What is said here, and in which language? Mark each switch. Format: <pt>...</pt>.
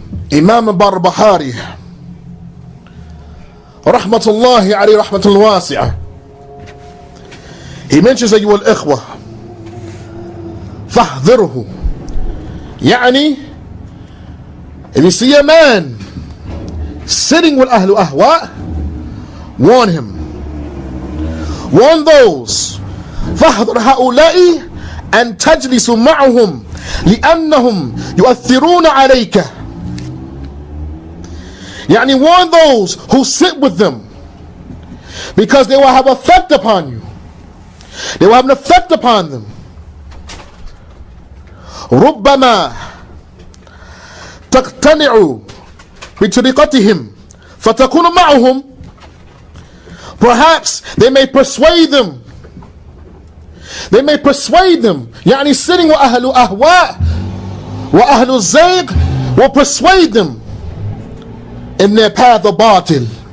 <en>Imam Barbahari, rahmatullahi alayhi rahmatul wasi'ah, he mentions</en> <ar>أيها الإخوة فاحذره. يعني,</ar> <en>if you see a man sitting with Ahlu Ahwa, warn him. Warn those.</en> <ar>فاحذر هؤلاء أن تجلس معهم لأنهم يؤثرون عليك. يعني,</ar> <en>warn those who sit with them because they will have effect upon you. They will have an effect upon them.</en> <ar>ربما تقتنع بطريقتهم فتكون معهم.</ar> <en>Perhaps they may persuade them. They may persuade them.</en> <ar>يعني,</ar> <en>sitting with</en> <ar>أهل أهواء وأهل الزيغ</ar> <en>will persuade them in their path of batil.</en>